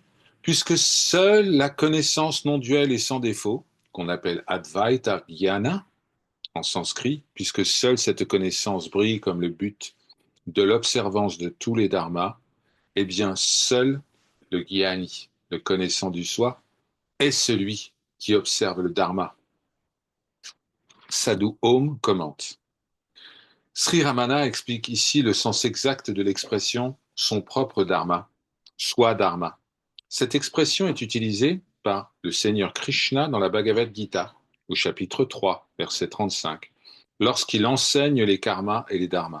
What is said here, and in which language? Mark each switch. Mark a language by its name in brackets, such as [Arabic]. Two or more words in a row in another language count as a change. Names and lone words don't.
[French] Puisque seule la connaissance non duelle et sans défaut, qu'on appelle [Sanskrit] अद्वैत ज्ञान [French] en sanskrit, puisque seule cette connaissance brille comme le but de l'observance de tous les dharmas, eh bien seul le Jnani, le connaissant du soi, est celui qui observe le dharma. Sadhu Om commente. Sri Ramana explique ici le sens exact de l'expression son propre dharma, soi dharma. Cette expression est utilisée par le Seigneur Krishna dans la Bhagavad Gita, au chapitre 3, verset 35, lorsqu'il enseigne les karmas et les dharmas.